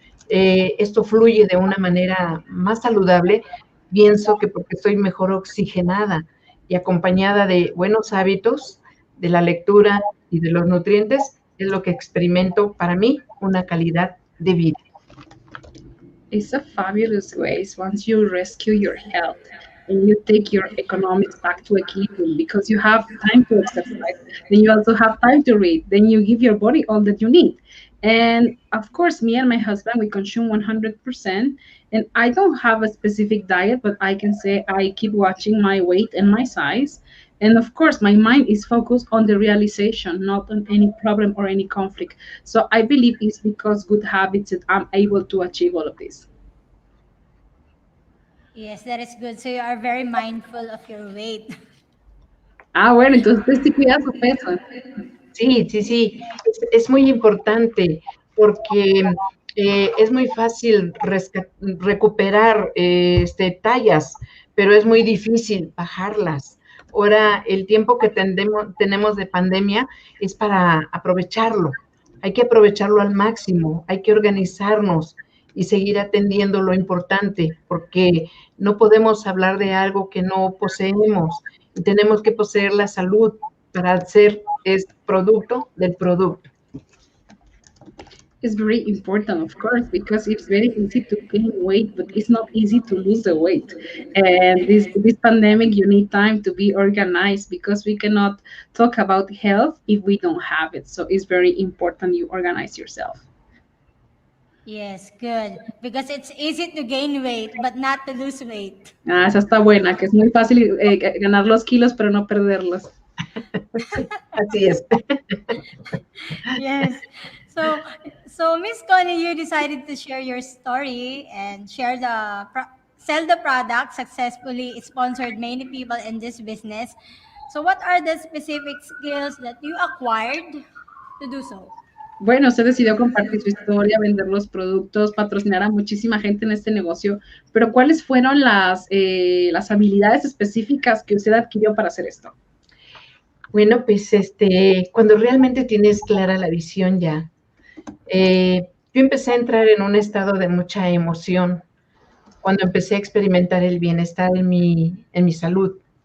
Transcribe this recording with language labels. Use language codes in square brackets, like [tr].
[es] Esto fluye de una manera más saludable, pienso que porque estoy mejor oxigenada y acompañada de buenos hábitos, de la lectura y de los nutrientes, es lo que experimento para mí una calidad de vida. [en] It's a fabulous ways once you rescue your health and you take your economics back to equilibrium because you have time to exercise, then you also have time to read, then you give your body all that you need. And of course, me and my husband, we consume 100%. And I don't have a specific diet, but I can say I keep watching my weight and my size. And of course, my mind is focused on the realization, not on any problem or any conflict. So I believe it's because good habits that I'm able to achieve all of this. Yes, that is good. So you are very mindful of your weight. [es] Ah, bueno, entonces usted sí cuida su peso. Sí, sí, sí, es muy importante porque es muy fácil recuperar tallas, pero es muy difícil bajarlas. Ahora, el tiempo que tenemos de pandemia es para aprovecharlo. Hay que aprovecharlo al máximo, hay que organizarnos y seguir atendiendo lo importante, porque no podemos hablar de algo que no poseemos y tenemos que poseer la salud para ser producto del producto. [en] It's very important, of course, because it's very easy to gain weight, but it's not easy to lose the weight. And this pandemic, you need time to be organized because we cannot talk about health if we don't have it. So it's very important you organize yourself. Yes, good. Because it's easy to gain weight, but not to lose weight. [es] Ah, esa está buena, que es muy fácil ganar los kilos, pero no perderlos. Así es. [en] Yes. So Miss Connie, you decided to share your story and sell the product successfully. It sponsored many people in this business. So what are the specific skills that you acquired to do so? [es] Bueno, usted decidió compartir su historia, vender los productos, patrocinar a muchísima gente en este negocio, pero ¿cuáles fueron las habilidades específicas que usted adquirió para hacer esto? Bueno, pues cuando realmente tienes clara la visión ya, yo empecé a entrar en un estado de mucha emoción cuando empecé a experimentar el bienestar en mi salud.